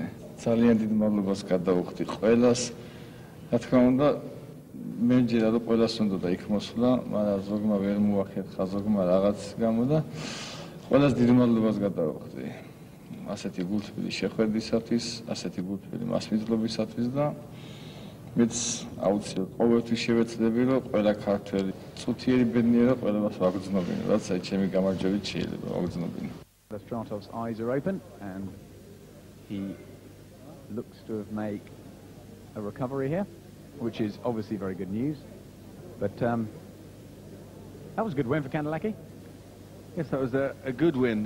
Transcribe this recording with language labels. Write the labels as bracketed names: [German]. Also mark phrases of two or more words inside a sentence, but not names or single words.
[Georgian] ძალიან დიდ მადლობას გადავუხდი ყველას რა თქმა უნდა მე მჯერა რომ ყველას უნდა იქ მოსვლა მაგრამ ზოგმა ვერ მოახერხა ზოგმა რაღაც გამო და ყველას დიდ მადლობას გადავუხდი ასეთი გულთბილი შეხვედრისათვის ასეთი გულთბილი მასპინძლობისათვის და მეც აუცილებლად ყოველთვის შევეცდები რომ ყველა ქართველი წუთიერი ბედნიერა ყველას ვაგრძნობინო რაც აი ჩემი გამარჯვებით შეიძლება ვაგრძნობინო [English] Stratov's eyes are open and he looks to have made a recovery here, which is obviously very good news. But that was a good win for Kandelaki. Yes, that was a good win.